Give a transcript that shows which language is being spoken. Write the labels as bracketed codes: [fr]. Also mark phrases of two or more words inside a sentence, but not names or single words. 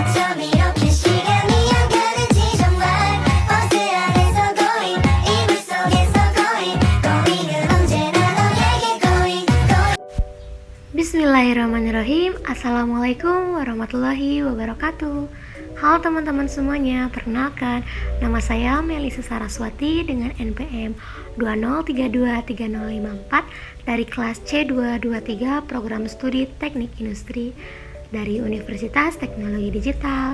[ko] 밤이렇게 시간이 안 가는지 정말 버스 안에서 going 이불 속에서 [en] going going [ko] 은 언제나 너에게 [en] going going [ar] بسم الله الرحمن الرحيم. السلام عليكم ورحمة الله وبركاته. [id] Halo teman-teman semuanya, perkenalkan nama saya Melisa Saraswati dengan NPM 20323054 dari kelas C223 Program Studi Teknik Industri dari Universitas Teknologi Digital.